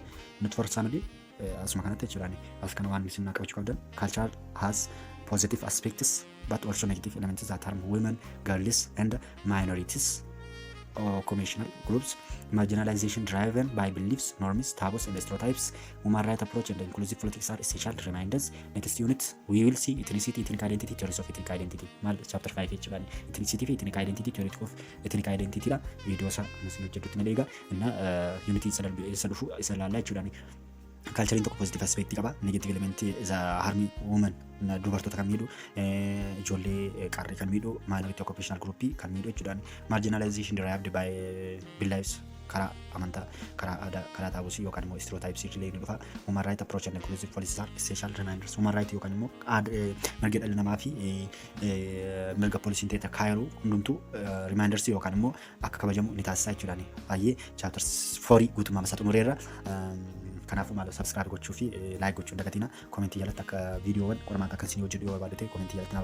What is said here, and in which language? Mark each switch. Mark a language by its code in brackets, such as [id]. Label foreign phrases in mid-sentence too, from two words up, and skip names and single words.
[om] Nuti forsaanadii asuma kanatti jechuudha. As kana waan isin qabachuu qabdan. [en] Culture has positive aspects but also negative elements that harm women, girls and minorities. Or communal groups, marginalization driven by beliefs, norms, taboos, and stereotypes. Human rights approach and inclusive politics are essential reminders. Next unit, we will see ethnicity, ethnic identity, theories of ethnic identity. [om] Mal chapter 5 jechuudha. [en] Ethnicity, ethnic identity, theory of ethnic identity [om] la video sa nusin hojjetutti malee egaa inna unity isa dhufu isa laallaa jechuudha. Culture tokko [en] positive aspect [om] qaba, [en] negative element is harmi woman [om] dubartoota kan miidhu ijoollee qarree kan miidhu [en] minority occupational group [om] kan miidhu jechuudha. [en] Marginalization derived by beliefs [om] karaa amantaa karaa aadaa karaa taabusii yookaan immoo stereotypes illee ni dhufa. [en] Human right approach and inclusive policies are essential reminders. Human right [om] yookaan immoo mirga dhala namaa fi mirga poolisiin ta'e kaayiruu hundumtuu reminders yookaan immoo akka kabajamu ni taasisaa jechuudha. Baay'ee chapter 4 guutummaa isaa xumureerra. Kanaafuu maal subscribe gochuu fi like gochuu hin dagatina. Commentii jalatti akka viidiyoowwan qormaata akkasii hojjedhu yoo barbaadde commentii jalatti na barreessa.